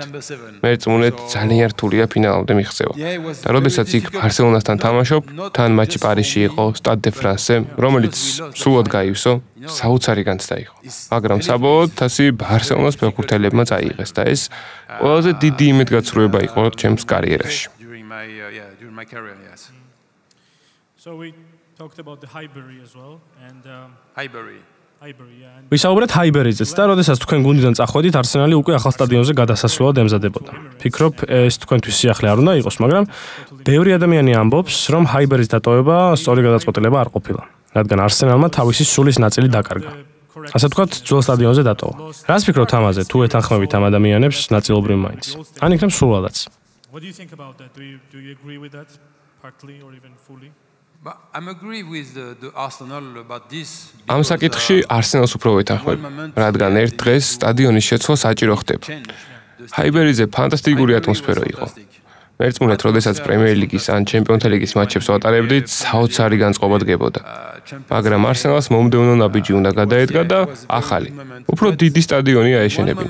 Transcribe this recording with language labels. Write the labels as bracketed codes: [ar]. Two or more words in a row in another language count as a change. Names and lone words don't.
[ka] მე წმუნეთ ძალიან რთულია ფინალამდე მიღწევა. და როდესაც იქ ბარსელონასთან თამაშობ, თან მატჩი პარიზში იყო, სტად დე ფრანსზე, რომელიც სრულად გაივსო, საოცარი განცდა იყო. მაგრამ საბოლოოდ თასი ბარსელონას ფეხბურთელებმა წაიღეს და ეს ყველაზე დიდი იმედგაცრუება იყო ჩემს კარიერაში. [en] During my career, yes. So we talked about the Highbury as well and Highbury. [ka] ვისაუბრეთ ჰაიბერიძეც და როდესაც თქვენ გუნდიდან წახვედით, არსენალი უკვე ახალ სტადიონზე გადასასვლელად ემზადებოდა. ფიქრობ, ეს თქვენთვის სიახლე არ უნდა იყოს, მაგრამ ბევრი ადამიანი ამბობს, რომ ჰაიბერის დატოვება სწორი გადაწყვეტილება არ ყოფილა, რადგან არსენალმა თავისი სულის ნაწილი დაკარგა. ასე ვთქვათ, ძველ სტადიონზე დატოვა. რას ფიქრობთ ამაზე, თუ ეთანხმებით ამ ადამიანებს ნაწილობრივ მაინც? ან იქნებ სულადაც? [en] What do you think about that? Do you agree with that partly or even fully? But I'm agree with the Arsenal about this. [ka] ამ საკითხში არსენალს უფრო ვეთანხმებ, რადგან ერთ დღეს სტადიონის შეცვლა საჭირო ხდება. ჰაიბერიზე ფანტასტიკური ატმოსფერო იყო. მერწმუნეთ, როდესაც პრემიერ ლიგის ან ჩემპიონთა ლიგის მატჩებს ვატარებდით, საოცარი განწყობა დგებოდა. მაგრამ არსენალს მომდევნო ნაბიჯი უნდა გადაედგა და ახალი, უფრო დიდი სტადიონი აეშენებინა.